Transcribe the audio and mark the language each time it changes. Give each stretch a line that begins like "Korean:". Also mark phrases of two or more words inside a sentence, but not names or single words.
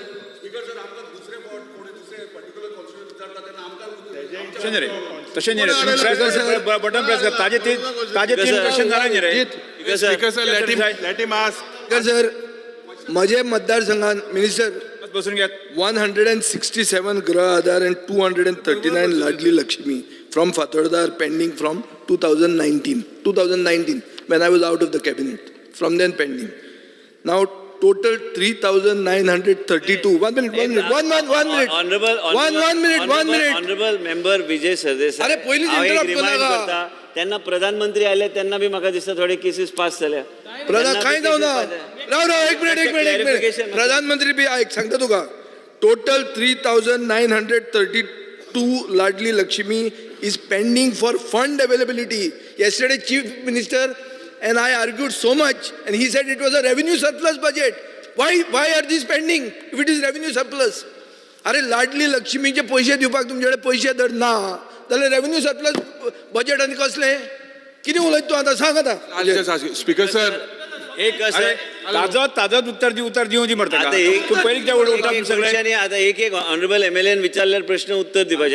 Konkani: तशें न्ही रे
English: button press
Konkani: कर ताजे 3 क्वेश्चन झाले न्ही रे.
English: Speaker sir
Konkani: म्हजे मतदारसंघान मिनिस्टर
Marathi: बसून घ्या.
English: 167 गृह आधार and 239 लाडली लक्ष्मी from Fatordar pending from 2019 when I was out of the cabinet. From then pending. Now total 3,932. One minute. Honourable Member विजय सरदेसाई.
Konkani: अरे, पयलींच interrupt करू नका. त्यांना प्रधानमंत्री आले त्यांना बी म्हाका दिसता थोडे केसीस पास जाल्या. काय जाऊना राव एक मिनिट प्रधानमंत्री बी ऐक सांगता तुका टोटल 3,932 लाडली लक्ष्मी
English: is pending for fund availability. Yesterday Chief Minister and I argued so much and he said it was a revenue surplus budget. Why are these pending if it is revenue surplus?
Konkani: अरे लाडली लक्ष्मीचे पैसे दिवपाक तुमच्याकडे पैसे धर ना जाल्यार
English: revenue surplus budget
Konkani: आनी कसले कितें उलयता तूं आतां सांग आतां.
English: Speaker sir
Marathi: एक असं
Konkani: ताजत उत्तर दिवं दी म्हणटा आता एक
English: honourable MLA
Konkani: विचारल्यार प्रश्न उत्तर दिवपाचे.